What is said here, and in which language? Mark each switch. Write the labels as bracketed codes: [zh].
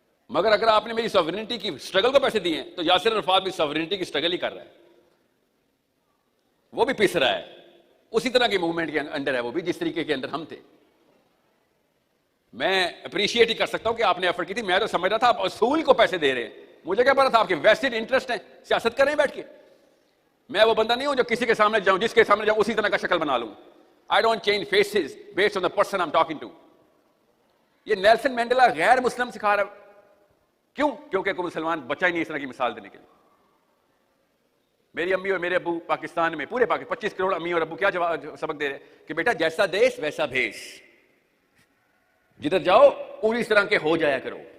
[ur] مگر اگر آپ نے میری سوورنٹی کی اسٹرگل کو پیسے دیے تو یاسر عرفات بھی سوورنٹی کی اسٹرگل ہی کر رہا ہے, وہ بھی پس رہا ہے, اسی طرح کے موومنٹ کے انڈر ہے وہ بھی جس طریقے کے اندر ہم تھے. میں اپریشیٹ ہی کر سکتا ہوں کہ آپ نے ایفرٹ کی تھی. میں تو سمجھ رہا تھا آپ اصول کو پیسے دے رہے ہیں, مجھے کیا پتا تھا آپ کے ویسٹڈ انٹرسٹ ہیں, سیاست کریں بیٹھ کے. میں وہ بندہ نہیں ہوں جو کسی کے سامنے جاؤں, جس کے سامنے جاؤں اسی طرح کا شکل بنا لوں. [en] I don't change faces based on the person I'm talking to. [ur] یہ نیلسن مینڈیلا غیر مسلم سکھا رہا ہے. کیوں؟ کیونکہ کوئی مسلمان بچہ ہی نہیں اس طرح کی مثال دینے کے لیے. میری امی اور میرے ابو پاکستان میں, پورے پاکستان 25 کروڑ امی اور ابو کیا سبق دے رہے ہیں کہ بیٹا جیسا دیش ویسا بھیس, جدھر جاؤ پوری طرح کے ہو جایا کرو.